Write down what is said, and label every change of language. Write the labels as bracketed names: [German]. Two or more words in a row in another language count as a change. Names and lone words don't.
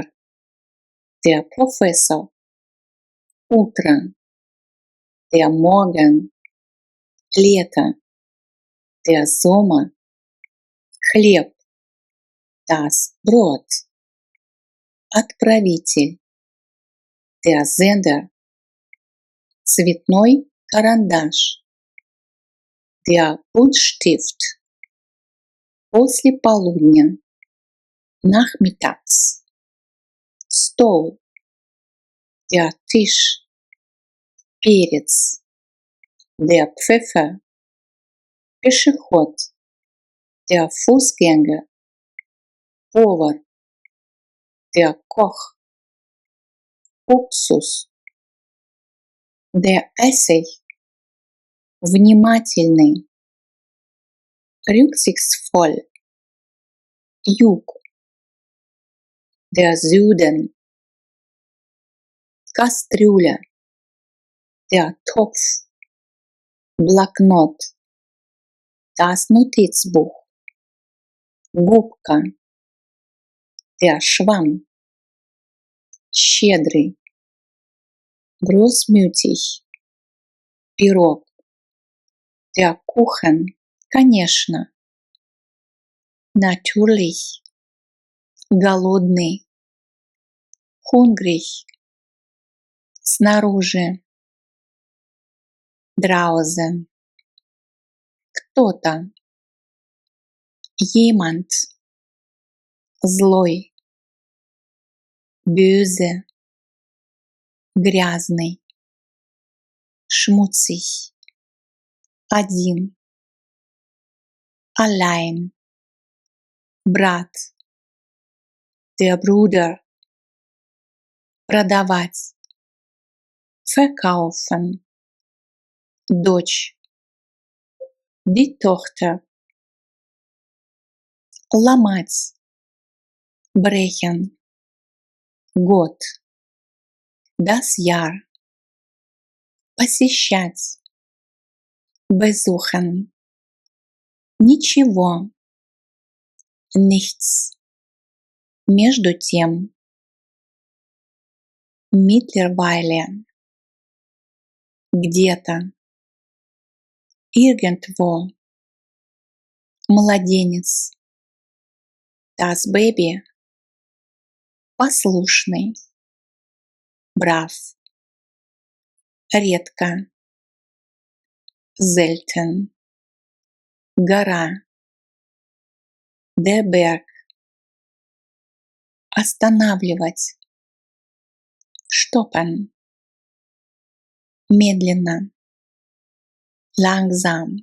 [German] Der Professor. Утро. Der Morgen. Лето. Der Sommer. Хлеб. Das Brot. Отправитель. Der Sender. [Russian] Цветной карандаш. [German] Der Buntstift. [Russian] После полудня. [German] Nachmittags. Стол. Der Tisch. Перец. Der Pfeffer. Пешеход. Der Fußgänger. Повар. Der Koch. Уксус. Der Essig. [Russian] Внимательный. [German] Rücksichtsvoll. Юг. Der Süden. Кастрюля. Der Topf. Блокнот. Das Notizbuch. Губка. Der Schwamm. [Russian] Щедрый. [German] Großmütig. Пирог. Der Kuchen. [Russian] Конечно. [German] Natürlich. Голодный. Hungrig. Снаружи. Draußen. Кто-то. Jemand. Злой. Böse. Грязный. Schmutzig. Один. Allein. Брат. Der Bruder. Продавать. Verkaufen. Дочь. Die Tochter. Ломать. Brechen. Год. Das Jahr. Посещать. Besuchen. Ничего. Nichts. [Russian] Между тем. Mittlerweile. [German] Где-то. Irgendwo. Младенец. Das Baby. Послушный. Brav. [Russian] Редко. [German] Selten. Гора. Der Berg. Останавливать. Stoppen. Медленно. Langsam.